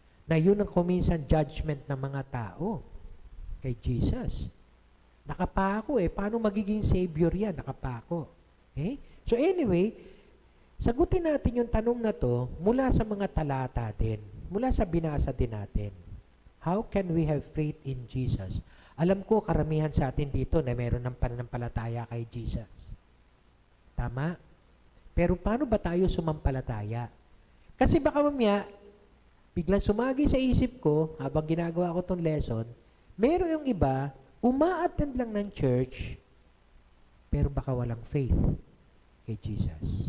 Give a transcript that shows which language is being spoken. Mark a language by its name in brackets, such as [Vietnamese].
[Filipino] Na yun ang kuminsan judgment ng mga tao kay Jesus. Nakapako paano magiging Savior yan? Nakapako. Okay? So anyway, sagutin natin yung tanong na to mula sa mga talata din. Mula sa binasa din natin. [English] How can we have faith in Jesus? [Filipino] Alam ko, karamihan sa atin dito na meron ng pananampalataya kay Jesus. Tama? Pero paano ba tayo sumampalataya? Kasi baka mamaya, biglang sumagi sa isip ko, habang ginagawa ko tong lesson, meron yung iba, uma-attend lang ng church, pero baka walang faith kay Jesus.